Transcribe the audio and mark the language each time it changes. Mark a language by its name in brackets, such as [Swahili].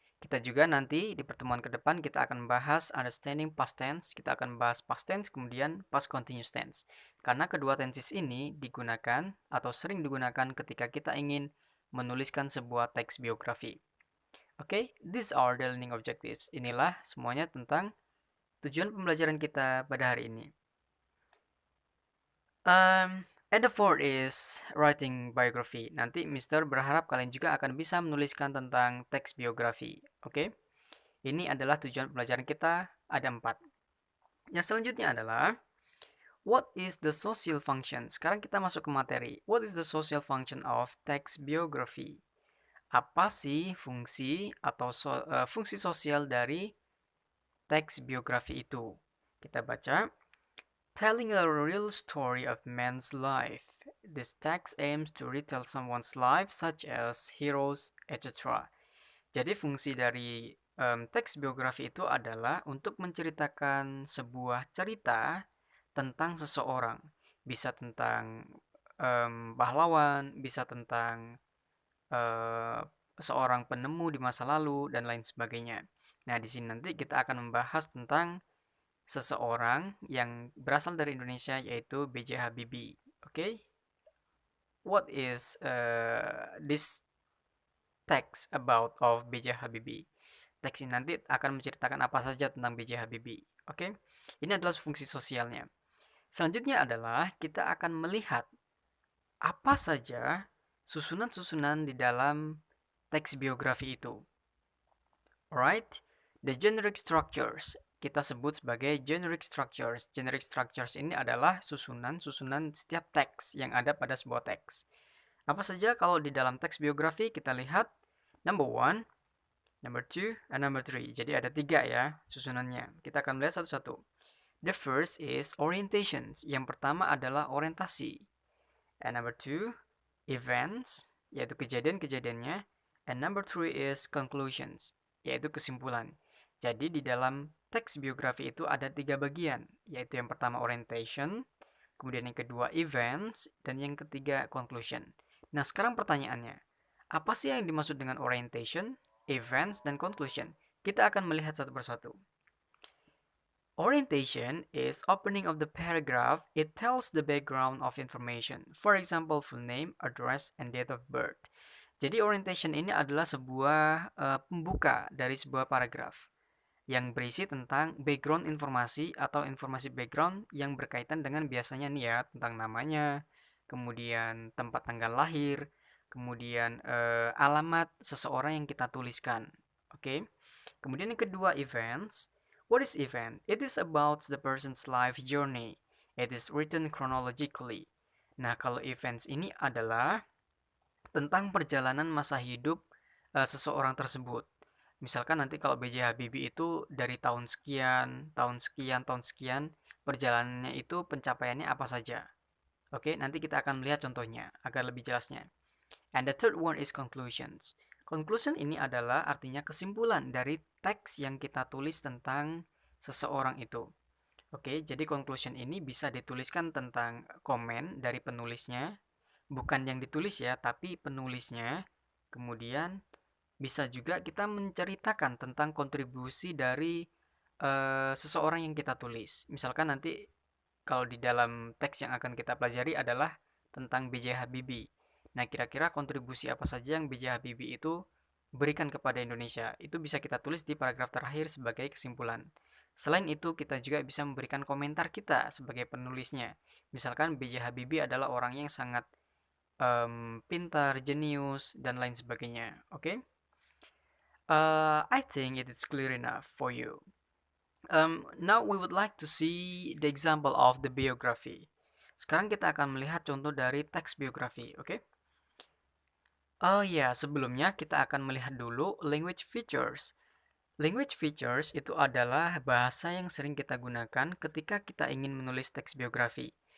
[Indonesian] Kita juga nanti di pertemuan ke depan kita akan bahas [English] understanding past tense, [Indonesian] kita akan bahas past tense kemudian past continuous tense. Karena kedua tenses ini digunakan atau sering digunakan ketika kita ingin menuliskan sebuah teks biografi. [English] Oke, these are the learning objectives. [Indonesian] Inilah semuanya tentang tujuan pembelajaran kita pada hari ini. [English] And the fourth is writing biography. [Indonesian] Nanti Mister berharap kalian juga akan bisa menuliskan tentang teks biografi. Oke? Ini adalah tujuan pembelajaran kita, ada 4. Yang selanjutnya adalah [English] what is the social function? [Indonesian] Sekarang kita masuk ke materi. [English] What is the social function of text biography? [Indonesian] Apa sih fungsi atau fungsi sosial dari teks biografi itu? Kita baca. [English] Telling a real story of man's life. This text aims to retell someone's life, such as heroes, etc. [Indonesian] Jadi fungsi dari teks biografi itu adalah untuk menceritakan sebuah cerita tentang seseorang. Bisa tentang pahlawan, bisa tentang seorang penemu di masa lalu, dan lain sebagainya. Nah, di sini nanti kita akan membahas tentang seseorang yang berasal dari Indonesia yaitu B.J. Habibie. [English] Oke, what is this text about of B.J. Habibie? [Indonesian] Teks ini nanti akan menceritakan apa saja tentang B.J. Habibie. Oke, ini adalah fungsi sosialnya. Selanjutnya adalah kita akan melihat apa saja susunan-susunan di dalam teks biografi itu. [English] Alright, the generic structures [Indonesian] kita sebut sebagai [English] generic structures. [Indonesian] Generic structures ini adalah susunan-susunan setiap teks yang ada pada sebuah teks. Apa saja kalau di dalam teks biografi kita lihat [English] number one, number two, and number three. [Indonesian] Jadi ada 3 ya susunannya. Kita akan melihat satu-satu. [English] The first is orientations. [Indonesian] Yang pertama adalah orientasi. [English] And number two, [Indonesian] events, yaitu kejadian-kejadiannya. [English] And number three is conclusions, [Indonesian] yaitu kesimpulan. Jadi di dalam teks biografi itu ada 3 bagian, yaitu yang pertama orientation, kemudian yang kedua events, dan yang ketiga conclusion. Nah, sekarang pertanyaannya, apa sih yang dimaksud dengan orientation, events, dan conclusion? Kita akan melihat satu persatu. [English] Orientation is opening of the paragraph. It tells the background of information. For example, full name, address, and date of birth. [Indonesian] Jadi orientation ini adalah sebuah pembuka dari sebuah paragraf yang berisi tentang background informasi atau informasi background yang berkaitan dengan biasanya nih ya, tentang namanya, kemudian tempat tanggal lahir, kemudian alamat seseorang yang kita tuliskan. Oke. Kemudian yang kedua, events. [English] What is event? It is about the person's life journey. It is written chronologically. [Indonesian] Nah, kalau events ini adalah tentang perjalanan masa hidup seseorang tersebut. Misalkan nanti kalau B.J. Habibie itu dari tahun sekian, tahun sekian, tahun sekian, perjalanannya itu pencapaiannya apa saja. Oke, nanti kita akan melihat contohnya agar lebih jelasnya. [English] And the third one is conclusions. [Indonesian] Conclusion ini adalah artinya kesimpulan dari teks yang kita tulis tentang seseorang itu. Oke, jadi conclusion ini bisa dituliskan tentang komen dari penulisnya, bukan yang ditulis ya, tapi penulisnya. Kemudian bisa juga kita menceritakan tentang kontribusi dari seseorang yang kita tulis. Misalkan nanti kalau di dalam teks yang akan kita pelajari adalah tentang B.J. Habibie. Nah, kira-kira kontribusi apa saja yang B.J. Habibie itu berikan kepada Indonesia? Itu bisa kita tulis di paragraf terakhir sebagai kesimpulan. Selain itu, kita juga bisa memberikan komentar kita sebagai penulisnya. Misalkan B.J. Habibie adalah orang yang sangat pintar, jenius, dan lain sebagainya. Oke? [English] I think it is clear enough for you. Now we would like to see the example of the biography. [Indonesian] Sekarang kita akan melihat contoh dari teks biografi, oke? Oh ya, sebelumnya kita akan melihat dulu language features. Language features itu adalah bahasa yang sering kita gunakan ketika kita ingin menulis teks biografi.